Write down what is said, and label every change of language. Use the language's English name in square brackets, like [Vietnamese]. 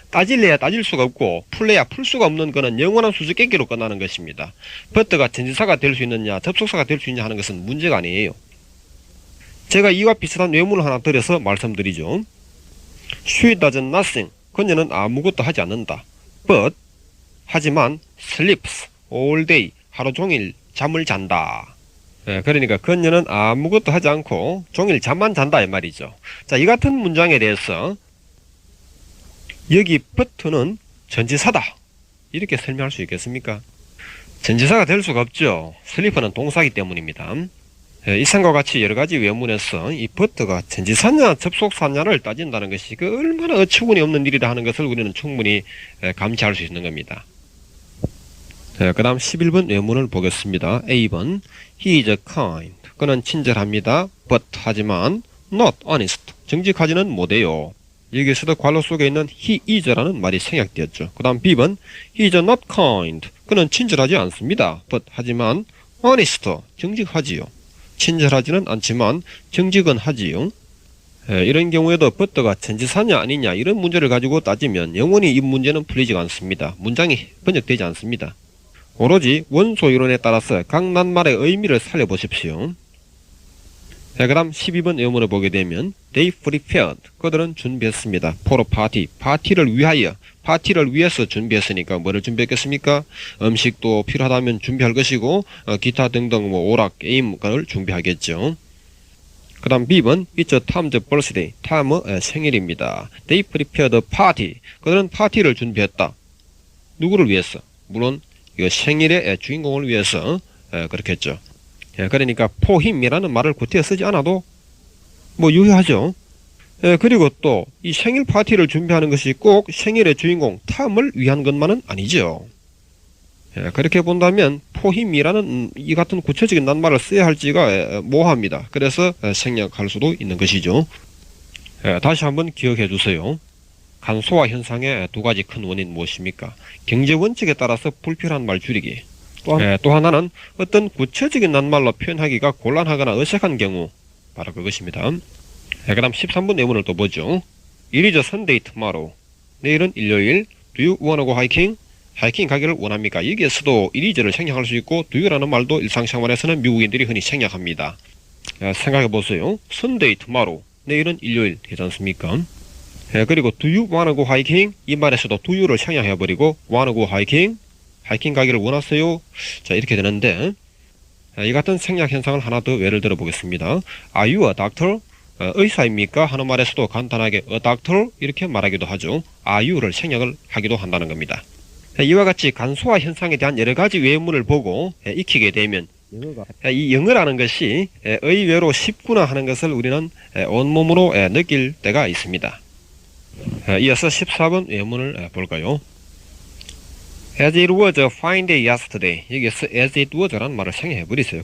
[Korean] 따질래야 따질 수가 없고 풀래야 풀 수가 없는 것은 영원한 수수께끼로 끝나는 것입니다. but가 전치사가 될 수 있느냐 접속사가 될 수 있느냐 하는 것은 문제가 아니에요. 제가 이와 비슷한 외문을 하나 드려서 말씀드리죠. [English] She does nothing. [Korean] 그녀는 아무것도 하지 않는다. [English] But [Korean] 하지만 [English] sleeps all day. [Korean] 하루 종일 잠을 잔다. 그러니까 그녀는 아무것도 하지 않고 종일 잠만 잔다 이 말이죠. 자, 이 같은 문장에 대해서 여기 but는 전치사다 이렇게 설명할 수 있겠습니까? 전치사가 될 수가 없죠. sleep는 동사이기 때문입니다. 이상과 같이 여러가지 외문에서 이 but가 전치사냐 접속사냐를 따진다는 것이 그 얼마나 어처구니 없는 일이라 하는 것을 우리는 충분히 감지할 수 있는 겁니다. 그 다음 11번 외문을 보겠습니다. [English] A번 He is kind. [Korean] 그는 친절합니다. [English] But [Korean] 하지만 [English] not honest. [Korean] 정직하지는 못해요. 여기에서도 괄호 속에 있는 he is라는 말이 생략되었죠. [English] 그 다음 B번 He is not kind. [Korean] 그는 친절하지 않습니다. [English] But [Korean] 하지만 [English] honest. [Korean] 정직하지요. 친절하지는 않지만 정직은 하지요. 이런 경우에도 but가 전치사냐 아니냐 이런 문제를 가지고 따지면 영원히 이 문제는 풀리지 않습니다. 문장이 번역되지 않습니다. 오로지 원소 이론에 따라서 각 낱말의 의미를 살려보십시오. 그 다음 12번 의문을 보게 되면 [English] They prepared. [Korean] 그들은 준비했습니다. [English] For a party. [Korean] 파티를 위하여. 파티를 위해서 준비했으니까 뭐를 준비했겠습니까? 음식도 필요하다면 준비할 것이고 기타 등등 오락, 게임을 준비하겠죠. 그 다음 B번 [English] It's Tom's birthday. [Korean] 탐의 생일입니다. They prepared a party. 그들은 파티를 준비했다. 누구를 위해서? 물론 이 생일의 주인공을 위해서 그렇게 했죠. 그러니까 for him이라는 말을 구태여 쓰지 않아도 뭐 유효하죠. 그리고 또 이 생일 파티를 준비하는 것이 꼭 생일의 주인공 탐을 위한 것만은 아니죠. 그렇게 본다면 for him이라는 이 같은 구체적인 낱말을 써야 할지가 모호합니다. 그래서 생략할 수도 있는 것이죠. 다시 한번 기억해 주세요. 간소화 현상의 두 가지 큰 원인 무엇입니까? 경제 원칙에 따라서 불필요한 말 줄이기. 또 하나는 어떤 구체적인 낱말로 표현하기가 곤란하거나 어색한 경우, 바로 그것입니다. 그 다음 13번 예문을 또 보죠. It is a Sunday tomorrow. 내일은 일요일. Do you wanna go hiking? 하이킹 가기를 원합니까? 여기에서도 it is를 생략할 수 있고 do you라는 말도 일상생활에서는 미국인들이 흔히 생략합니다. 생각해 보세요. [English] Sunday tomorrow. [Korean] 내일은 일요일 되지 않습니까? 그리고 [English] do you wanna go hiking? [Korean] 이 말에서도 do you를 생략해버리고 [English] wanna go hiking? [Korean] 하이킹 가기를 원하세요? 자, 이렇게 되는데 이 같은 생략 현상을 하나 더 예를 들어 보겠습니다. Are you a doctor? 의사입니까? 하는 말에서도 간단하게 a doctor? 이렇게 말하기도 하죠. Are you를 생략을 하기도 한다는 겁니다. 이와 같이 간소화 현상에 대한 여러 가지 외문을 보고 익히게 되면 이 영어라는 것이 의외로 쉽구나 하는 것을 우리는 온몸으로 느낄 때가 있습니다. 이어서 14번 외문을 볼까요? [English] As it was a fine day yesterday. [Korean] 여기서 as it was라는 말을 생략해버리세요.